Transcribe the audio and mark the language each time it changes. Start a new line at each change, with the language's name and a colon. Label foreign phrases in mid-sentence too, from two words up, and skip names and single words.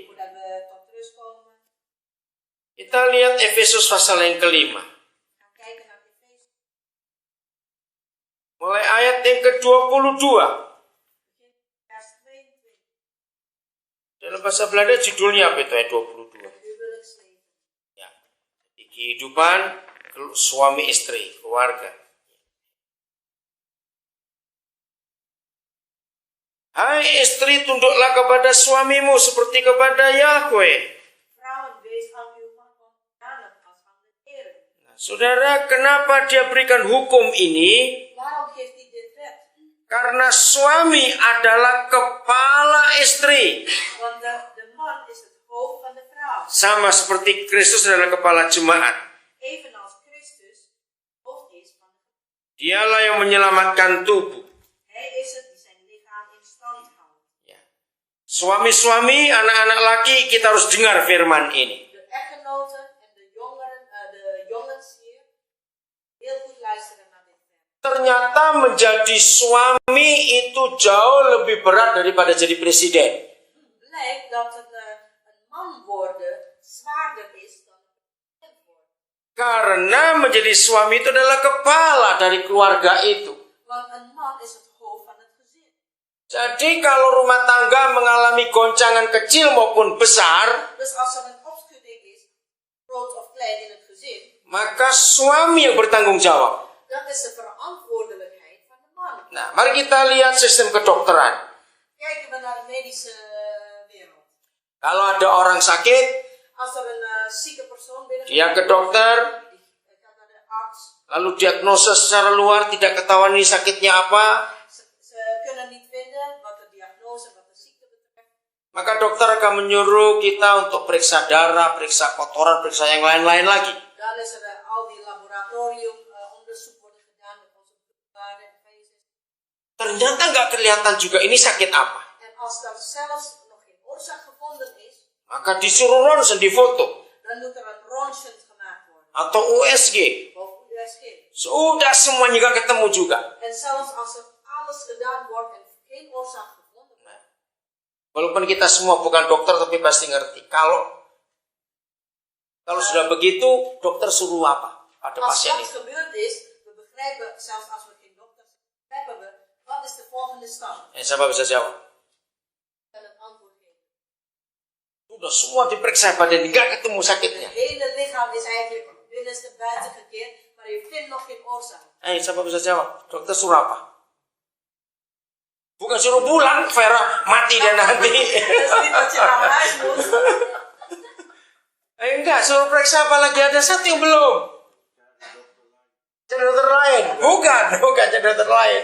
Dutch: voordat we tot rust komen,
Indonesian: kita lihat Efesus pasal yang kelima. Mulai ayat yang ke-22.
Dutch: Vers 22.
Indonesian: Dalam bahasa Belanda judulnya apa itu ayat 22?
Dutch: Huwelijksleven.
Indonesian: Ya. Di kehidupan suami istri, keluarga. Hai istri, tunduklah kepada suamimu seperti kepada Yahweh.
Dutch: Vrouwen, wees aan uw man onderdanig als aan de Heer.
Indonesian: Nah, saudara, kenapa dia berikan hukum ini?
Dutch: Waarom geeft hij dit wet?
Indonesian: Karena suami adalah kepala istri.
Dutch: Want de man is het hoofd van de vrouw.
Indonesian: Sama seperti Kristus adalah kepala jemaat.
Dutch: Evenals Christus hoofd is van de vrouw.
Indonesian: Dialah yang menyelamatkan tubuh.
Dutch: Hij is het die zijn lichaam in stand houdt.
Indonesian: Ya. Suami-suami, anak-anak laki, kita harus dengar firman ini.
Dutch: De echtgenoten en de jongens hier, heel goed luisteren naar dit vers.
Indonesian: Ternyata menjadi suami itu jauh lebih berat daripada jadi presiden.
Dutch: Blijkt dat een man worden zwaarder is dan een president worden.
Indonesian: Karena menjadi suami itu adalah kepala dari keluarga itu.
Dutch: Want een man is het hoofd van het gezin.
Indonesian: Jadi kalau rumah tangga mengalami goncangan kecil maupun besar,
Dutch: Dus als er een opschudding is, groot of klein in het gezin,
Indonesian: maka suami yang bertanggung jawab.
Dutch: dan is de verantwoordelijkheid van de man.
Indonesian: Nah, mari kita lihat sistem kedokteran.
Dutch: Kijken we naar de medische wereld.
Indonesian: Kalau ada orang sakit,
Dutch: Als er een zieke persoon binnenkomt,
Indonesian: dia ke dokter,
Dutch: die gaat naar de arts.
Indonesian: lalu diagnosa secara luar, tidak ketahuan ini sakitnya apa,
Dutch: Ze kunnen niet vinden wat de diagnose, wat de ziekte betreft.
Indonesian: maka dokter akan menyuruh kita untuk periksa darah, periksa kotoran, periksa yang lain-lain lagi.
Dutch: Dan is er al die laboratoriumonderzoek worden gedaan met onze bloedwaarden en vezels.
Indonesian: Ternyata nggak kelihatan juga ini sakit apa.
Dutch: En als er zelfs nog geen oorzaak gevonden is,
Indonesian: Maka disuruh ronsen di foto
Dutch: dan moet er een röntgen gemaakt worden.
Indonesian: atau USG.
Dutch: Of USG.
Indonesian: Sudah semuanya nggak ketemu juga.
Dutch: En zelfs als er alles gedaan wordt en geen oorzaak gevonden wordt.
Indonesian: Nah, walaupun kita semua bukan dokter tapi pasti ngerti. Kalau sudah begitu, dokter suruh apa pada
Dutch: Als
Indonesian: pasien
Dutch: dat
Indonesian: itu?
Dutch: gebeurd is, we begrijpen, zelfs als we geen dokter zijn, begrijpen we, wat is de volgende stap?
Indonesian: Siapa bisa jawab?
Dutch: En het antwoord geven.
Indonesian: Sudah semua diperiksa badan nggak ketemu
Dutch: Het
Indonesian: sakitnya.
Dutch: hele lichaam is eigenlijk binnenste buiten gekeerd, maar je vindt nog geen oorzaak.
Indonesian: Siapa bisa jawab? Dokter suruh apa? Bukan suruh pulang, Vera mati dan nanti.
Dutch: Dat is niet dat je naar huis moet.
Indonesian: Enggak, suruh periksa apa lagi, ada satu yang belum. Cari dokter lain. Bukan cari dokter lain.